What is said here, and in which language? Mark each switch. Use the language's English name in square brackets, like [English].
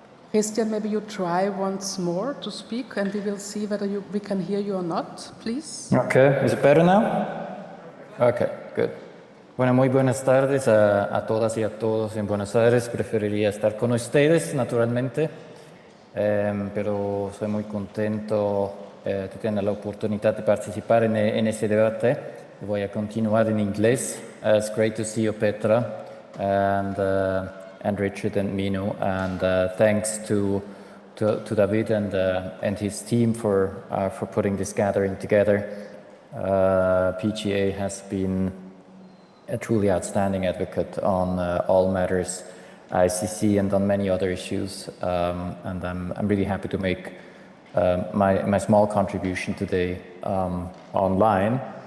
[English] Christian, maybe you try once more to speak and we will see whether we can hear you or not, please. Okay, is it better now? Okay, good. [Spanish] Bueno, muy buenas tardes a todas y a todos en Buenos Aires. Preferiría estar con ustedes, naturalmente, pero soy muy contento de tener la oportunidad de participar en este debate. Voy a continuar en inglés. [English] It's great to see you, Petra, and Richard and Mino, and thanks to David and his team for putting this gathering together. PGA has been a truly outstanding advocate on all matters ICC and on many other issues, and I'm really happy to make my small contribution today online.